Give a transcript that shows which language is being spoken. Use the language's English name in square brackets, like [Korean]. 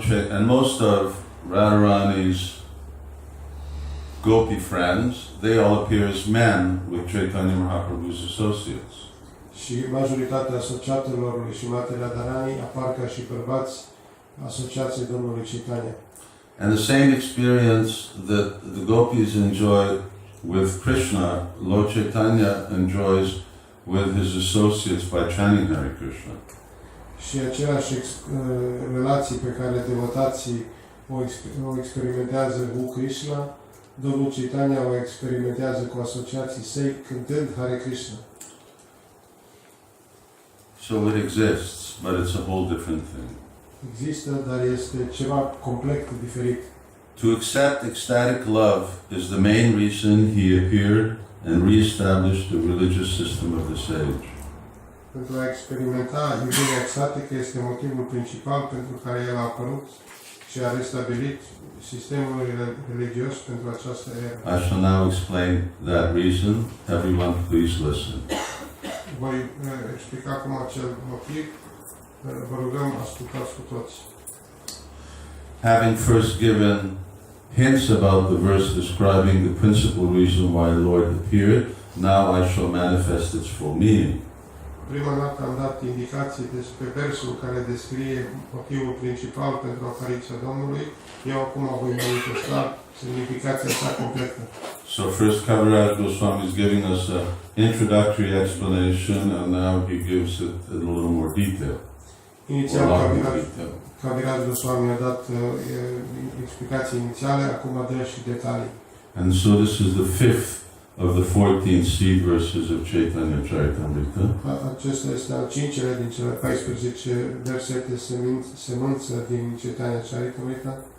[English] And most of Radharani's Gopi friends, they all appear as men with Chaitanya Mahaprabhu's associates. [Romanian] Și majoritatea asociatelor lui Srimati Radharani apar ca și bărbați asociații Domnului Chaitanya. [English] And the same experience that the gopis enjoy with Krishna, Lord Chaitanya enjoys with his associates by chanting Hare Krishna. [Romanian] Și aceleași relații pe care devotații o experimentează cu Krishna, Domnul Chaitanya o experimentează cu asociații săi cântând Hare Krishna. [English] So it exists, but it's a whole different thing. [Romanian] Există, dar este ceva complet diferit. [English] To accept ecstatic love is the main reason he appeared and re-established the religious system of the sage. [Romanian] Pentru a experimenta iubirea extatică este motivul principal pentru care el a apărut și a restabilit sistemul religios pentru această eră. [English] I shall now explain that reason. Everyone please listen. [Romanian] Voi explica acum acel motiv. Vă rugăm, ascultați cu toți. [English] Having first given hints about the verse describing the principal reason why the Lord appeared, now I shall manifest its full meaning. [Romanian] Prima dată am dat indicații despre versul care descrie motivul principal pentru apariția Domnului. Eu acum voi manifesta semnificația sa completă. [English] So first Kaviraj Goswami is giving us an introductory explanation, and now he gives it in a little more detail. [Romanian] Inițial, Kaviraj Goswami a dat explicații inițiale, acum dă și detalii. [English] And so this is the fifth of the 14 seed verses of Chaitanya Charitamrita. [Romanian] Acesta este al cincilea din cele 14 versete semânță din Chaitanya Charitamrita.